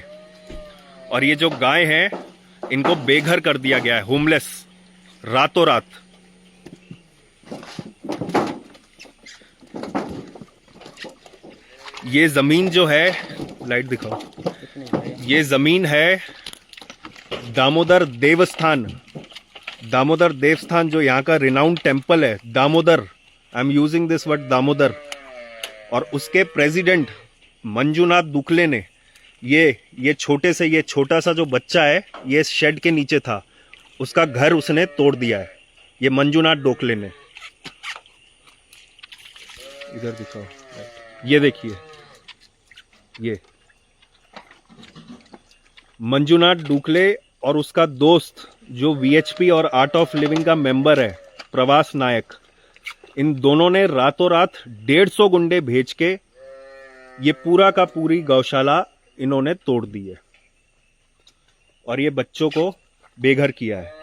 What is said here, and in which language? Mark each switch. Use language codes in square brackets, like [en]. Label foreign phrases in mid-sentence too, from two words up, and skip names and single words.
[hi] और ये जो गाय हैं, इनको बेघर कर दिया गया है, होमलेस, रातों रात। ये जमीन जो है, लाइट दिखाओ, ये जमीन है दामोदर देवस्थान। दामोदर देवस्थान जो यहाँ का [en] renowned temple [hi] है, दामोदर, [en] I am using this word [hi] दामोदर। और उसके प्रेसिडेंट मंजूनाथ दुखले ने ये छोटा सा जो बच्चा है, ये शेड के नीचे था, उसका घर उसने तोड़ दिया है। ये मंजूनाथ डोकले ने, इधर दिखाओ, ये देखिए, ये मंजूनाथ डुकले और उसका दोस्त जो वीएचपी और आर्ट ऑफ लिविंग का मेंबर है, प्रवास नायक, इन दोनों ने रातों रात 150 गुंडे भेज के ये पूरा का पूरी गौशाला इन्होंने तोड़ दी है और ये बच्चों को बेघर किया है।